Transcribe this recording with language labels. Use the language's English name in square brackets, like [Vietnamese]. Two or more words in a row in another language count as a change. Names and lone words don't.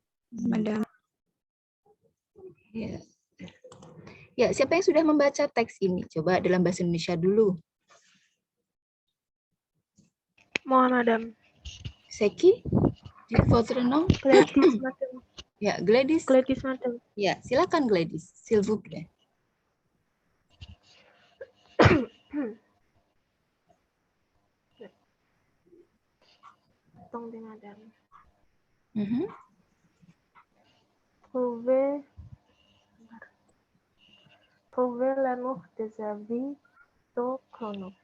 [Indonesian] Ya. Ya, siapa yang sudah membaca teks ini? Coba dalam bahasa Indonesia dulu. Mohon, [English] madam. [French] Seki, votre nom? [English] Gladys, madam. [Indonesian] Ya, Gladys. [English] Gladys, madam. [Indonesian] Ya, silakan Gladys, [French] s'il vous plaît. Attendez, madame. Trouver l'amour de sa vie, top chrono.